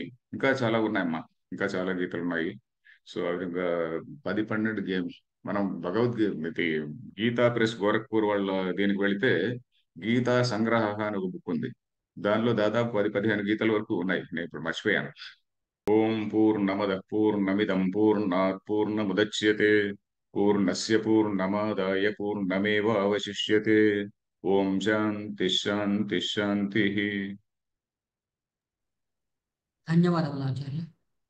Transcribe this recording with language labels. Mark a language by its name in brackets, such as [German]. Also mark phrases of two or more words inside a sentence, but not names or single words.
[Telugu] ఇంకా చాలా ఉన్నాయమ్మా, ఇంకా చాలా గీతలు ఉన్నాయి. సో ఆ విధంగా 10-12 గేమ్స్. మనం భగవద్గీత, గీతా ప్రెస్ గోరఖ్పూర్ వాళ్ళ దీనికి వెళితే గీతా సంగ్రహ అని ఒక బుక్ ఉంది. దానిలో దాదాపు 10-15 గీతల వరకు ఉన్నాయి. నేను ఇప్పుడు మర్చిపోయాను. [Sanskrit] ओं पूर्णमद पूर्णमिदं पूर्णात् पूर्णमुदच्यते पूर्णस्य पूर्णमादाय पूर्णमेव अवशिष्यते. ओं शान्तिः शान्तिः शान्तिः. [Telugu] ధన్యవాదములు ఆచార్య.